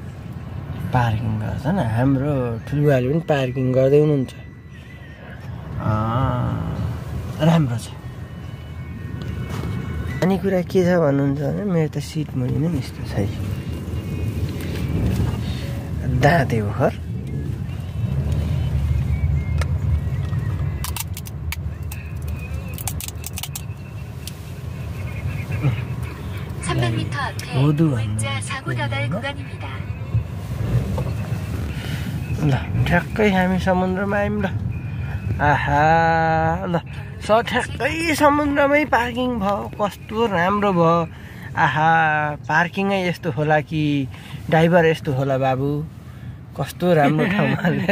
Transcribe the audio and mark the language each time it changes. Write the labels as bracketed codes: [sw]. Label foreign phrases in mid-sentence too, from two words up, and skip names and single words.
[ne] हाम्रो ठुलबाले पनि पार्किङ गर्दै हुनुहुन्छ राम्रो छ अनि कुरा के छ भन्नुहुन्छ भने मेरो त सिट मुनि नै यस्तो छ दाँते ओखर [ko] 호두 V자 사고 다발 구간입니다. [ne] ल ठ्याक्कै हामी समुद्रमा आयौँ ल आहा ल ठ्याक्कै समुद्रमै पार्किङ भयो कस्तो राम्रो भयो आहा पार्किङै यस्तो होला कि ड्राइभर यस्तो होला बाबु कस्तो राम्रो ठाउँमा